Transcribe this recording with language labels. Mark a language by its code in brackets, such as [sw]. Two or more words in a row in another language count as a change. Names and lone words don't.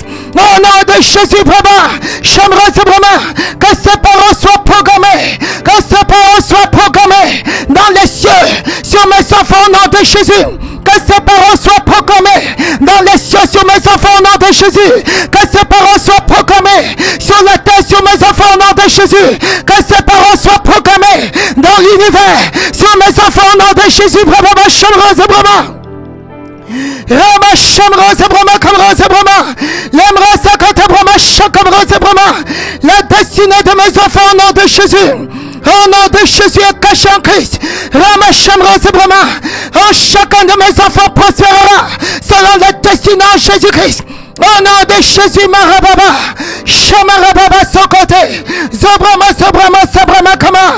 [fr] Au nom de Jésus, Brahma, Shamra Brahma, que ces paroles soient programmées, que ces paroles soient programmées dans les cieux, sur mes enfants au nom de Jésus. Que ces paroles soient proclamées dans les cieux sur mes enfants au nom de Jésus. Que ces paroles soient proclamées sur la terre sur mes enfants au nom de Jésus. Que ces paroles soient proclamées dans l'univers sur mes enfants au nom de Jésus. Brahma, Shamra, Brahma. Rama, Shamra, Brahma, Kamra, Brahma. Lemra, Sakata, Brahma, Shakamra, Brahma. La destinée de mes enfants au nom de Jésus. Au nom de Jésus est caché en Christ. Rama Shamra Brahma. Oh, chacun de mes enfants prospérera selon le destinée en Jésus-Christ. Au nom de Jésus, Marababa. Shamarababa Sokote. Zobrama, Sobrama, Sobrama, Kama.